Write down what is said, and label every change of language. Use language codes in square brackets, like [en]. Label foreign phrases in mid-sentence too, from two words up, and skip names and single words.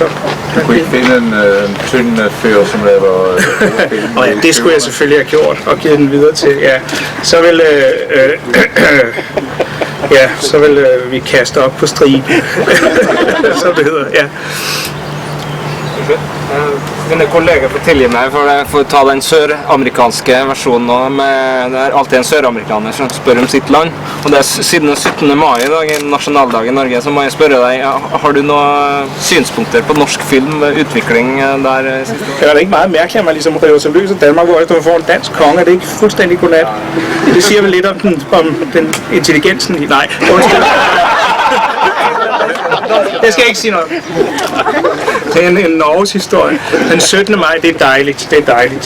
[da] du kunne ikke finde en tynd fyr, som laver film? Og ja, det skulle jeg selvfølgelig have gjort og givet den videre til. Ja, så vil vi kaste op på striben, som det hedder. Ja. [no] Mine kolleger forteller meg, for jeg får ta den søramerikanske versjonen nå, det er alltid en søramerikaner som spør om sitt land, og det er siden 17. mai i dag, nasjonaldag i Norge, så må jeg spørre deg, har du noen synspunkter på norsk film, utvikling der? [da] Det er ikke meget mærkeligt, at man ligesom river sig løs af Danmark, hvor man får en dansk konge, er det ikke fuldstændig godnat? Det siger vel lidt om den intelligensen i, nej, jeg skal ikke sige noget. Det er en Norges historie. Den 17. maj, det er dejligt. Det er dejligt.